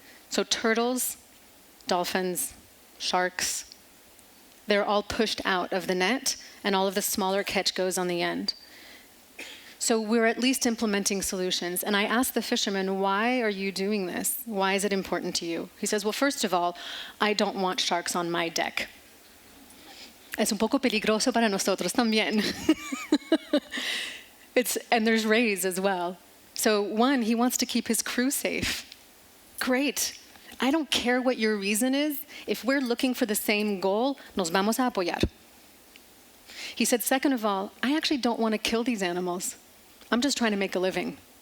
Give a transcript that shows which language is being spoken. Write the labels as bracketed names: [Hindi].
[English] So turtles, dolphins, sharks, they're all pushed out of the net, and all of the smaller catch goes on the end. So we're at least implementing solutions. And I asked the fisherman, why are you doing this? Why is it important to you? He says, well, first of all, I don't want sharks on my deck. [Spanish] Es un poco peligroso para nosotros también. [English] And there's rays as well. So one, he wants to keep his crew safe. Great. I don't care what your reason is. If we're looking for the same goal, [Spanish] nos vamos a apoyar. [English] He said, second of all, I actually don't want to kill these animals. I'm just trying to make a living.